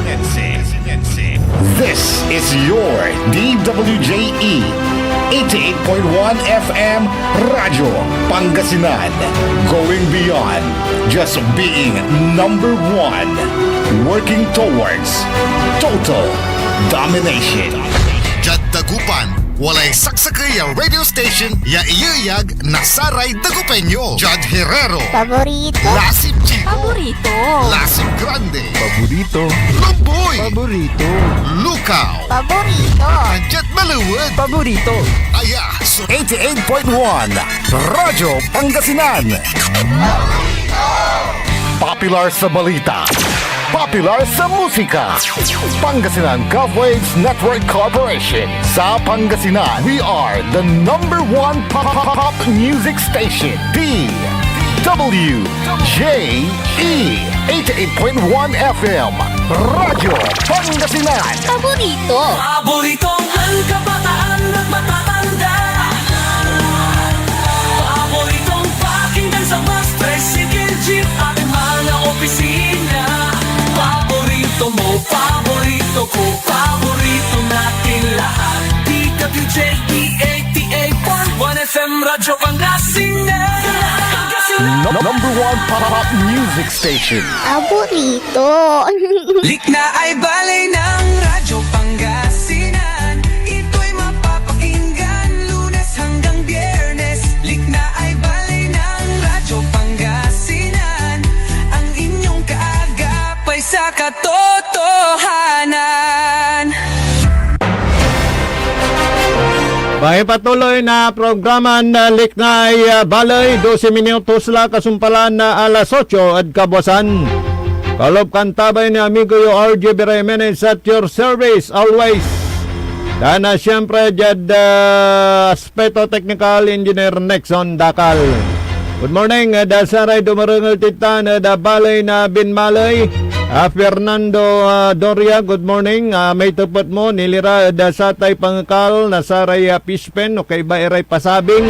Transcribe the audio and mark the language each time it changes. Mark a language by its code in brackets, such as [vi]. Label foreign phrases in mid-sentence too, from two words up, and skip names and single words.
[en] This is your DWJE 88.1 FM Radyo Pangasinan, going beyond just being number one, working towards total domination. [pag] Jad Dagupan, walay saksakay ang radio station ya iyayag nasaray Dagupeño. Jad Herrero, Paborito. Lasip Chico, Paborito. Lasip Grande, Paborito. Lumboy, Paborito. Lukaw, Paborito. Jet Maluwad, Paborito. Aya, so [tl] 88.1 Radyo Pangasinan. Popular sa balita, popular sa musika. Pangasinan Govwaves Network Corporation. Sa Pangasinan, [en] we are the number one pop music station. DWJE 88.1 FM Radyo Pangasinan. [tl] Paborito. Paboritong ang kabataan at matatanda. Paboritong pakinggan sa bus, tricycle, jeep at mga opisina. Paborito mo, paborito ko, paborito natin lahat. DWJE 88.1 FM Radyo Pangasinan. [en] Number one pop music station. [tl] Paborito. Likna ay balay ng Radyo Pangasinan. Ito'y mapapakinggan Lunes hanggang Biyernes. Likna ay balay ng Radyo Pangasinan. Ang inyong kaagapay sa katotohanan. [pag] May patuloy na programa na Liknay Balay, 12 minutos la kasumpalan na alas 8 at kabuasan. Kalob kantabay ni amigo yo RJ Beremenes [en] at your service always. [pag] Dana siyempre jad aspeto [en] technical engineer [pag] Nexon Dakal. [en] Good morning, [pag] dasaray dumarangal titan da balay na Binmalay. [en] Fernando Doria, good morning. [pag] May tupot mo, nilira da satay pangkal, nasaray Pispen, okay ba iray pasabing?